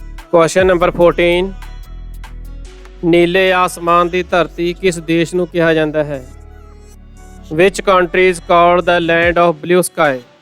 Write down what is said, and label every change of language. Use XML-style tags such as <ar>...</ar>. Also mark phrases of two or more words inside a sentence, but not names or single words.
<en>question number</en> <pa>14</pa> <hi>नीले आसमान</hi> <pa>ਦੀ ਧਰਤੀ ਕਿਸ ਦੇਸ਼ ਨੂੰ ਕਿਹਾ ਜਾਂਦਾ ਹੈ?</pa> <en>Which country is called the land of blue sky?</en>